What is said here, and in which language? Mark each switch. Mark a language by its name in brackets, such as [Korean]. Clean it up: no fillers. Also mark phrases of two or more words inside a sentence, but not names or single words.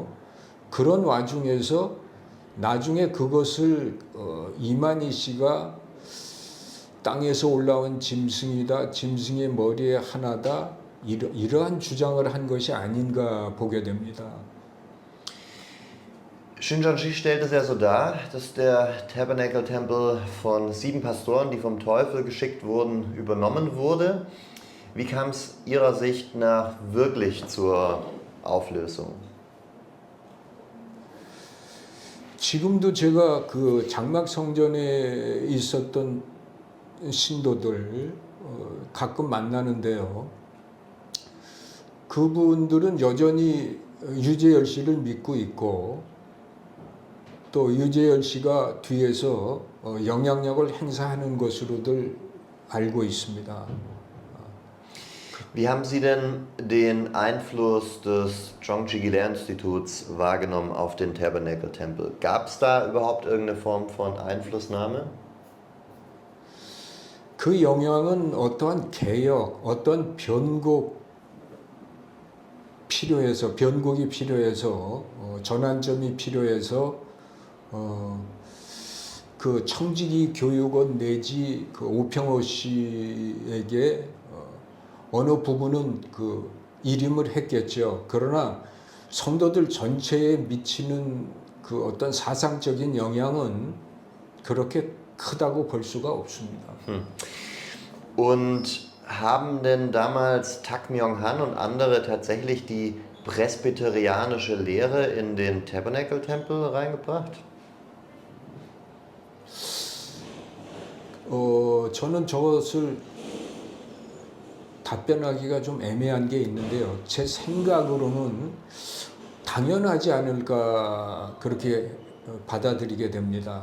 [Korean] 그런 와중에서 나중에 그것을 이만희 씨가 땅에서 올라온 짐승이다, 짐승의 머리에 하나다 이러한 주장을 한 것이 아닌가 보게 됩니다. [German] Shincheonji stellt es ja so dar, dass der Tabernacle-Tempel von 7 Pastoren, die vom Teufel geschickt wurden, übernommen wurde. Wie kam es Ihrer Sicht nach wirklich zur Auflösung? [Korean] 지금도 제가 그 장막 성전에 있었던 신도들 가끔 만나는데요. 그분들은 여전히 유재열 씨를 믿고 있고 또 유재열 씨가 뒤에서 영향력을 행사하는 것으로들 알고 있습니다. [German] Wie haben Sie denn den Einfluss des Chongchi Gelehrerinstituts wahrgenommen auf den Tabernacle-Tempel? Gab es da überhaupt irgendeine Form von Einflussnahme? [Korean] 그 영향은 어떠한 개혁, 어떤 변곡이 필요해서 전환점이 필요해서 그 청지기 교육원 내지 그 오평호 씨에게 어느 부분은 그 일임을 했겠죠. 그러나 성도들 전체에 미치는 그 어떤 사상적인 영향은 그렇게 크다고 볼 수가 없습니다. [German] Und haben denn damals Tak Myung-han und andere tatsächlich die presbyterianische Lehre in den Tabernacle-Tempel reingebracht? [Korean] 저는 저것을 답변하기가 좀 애매한 게 있는데요. 제 생각으로는 당연하지 않을까 그렇게 받아들이게 됩니다.